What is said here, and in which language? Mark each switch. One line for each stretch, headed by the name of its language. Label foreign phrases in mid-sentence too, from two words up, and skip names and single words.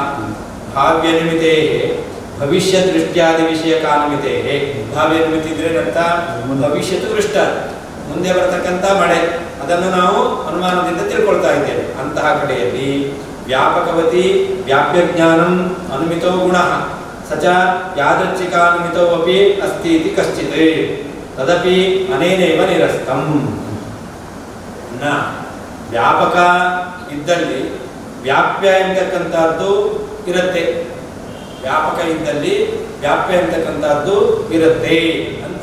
Sanskrit: ಭಾವ್ಯ ನಿಮಿತೇ ಭವಿಷ್ಯ ದೃಷ್ಟ್ಯಾದಿ ವಿಷಯಕಾನುಮಿತೇ.
Kannada: ಭಾವ್ಯ ನಿಮಿತಿ ಇದ್ರೆ ಅರ್ಥ ಭವಿಷ್ಯತ್ತು ದೃಷ್ಟ, ಮುಂದೆ ಬರತಕ್ಕಂಥ ಮಳೆ, ಅದನ್ನು ನಾವು ಅನುಮಾನದಿಂದ ತಿಳ್ಕೊಳ್ತಾ ಇದ್ದೇವೆ. ಅಂತಹ ಕಡೆಯಲ್ಲಿ
Sanskrit: ವ್ಯಾಪಕವತಿ ವ್ಯಾಪ್ಯ ಜ್ಞಾನಂ ಅನುಮಿತೋ ಗುಣ ಸಚ ಯಾದೃಚ್ಛಿಕಾನುಮಿತೋ ಅಪಿ ಅಸ್ತಿ ಇತಿ ಕಶ್ಚಿತ್ ತದಪಿ ಅನೇನೇವ ನಿರಸ್ತಂ.
Kannada: ವ್ಯಾಪಕ ಇದ್ದಲ್ಲಿ ವ್ಯಾಪ್ಯ ಎಂತಕ್ಕಂಥದ್ದು ಇರುತ್ತೆ, ವ್ಯಾಪಕ ಇದ್ದಲ್ಲಿ ವ್ಯಾಪ್ಯ ಎಂತಕ್ಕಂಥದ್ದು ಇರುತ್ತೆ ಅಂತ.